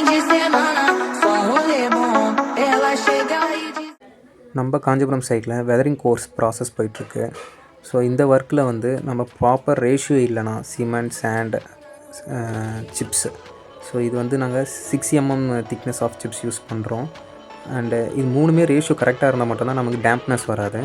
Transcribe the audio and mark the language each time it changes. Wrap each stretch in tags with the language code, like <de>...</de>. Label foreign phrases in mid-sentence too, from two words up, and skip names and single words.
<pt>semana, só um rolê bom. Ela chega e diz.</pt> <ta>நம்ம காஞ்சிபுரம் சைட்டில்</ta> <en>weathering course process</en> <ta>போயிட்டுருக்கு. ஸோ இந்த ஒர்க்கில் வந்து நம்ம</ta> <en>proper ratio</en> <ta>இல்லைனா</ta> <en>cement sand chips,</en> <ta>ஸோ இது வந்து நாங்கள் 6 mm</ta> <en>thickness of chips use</en> <ta>பண்ணுறோம். அண்டு இது மூணுமே ரேஷியோ கரெக்டாக இருந்தால் மட்டும்தான் நமக்கு டேம்ப்னஸ் வராது.</ta>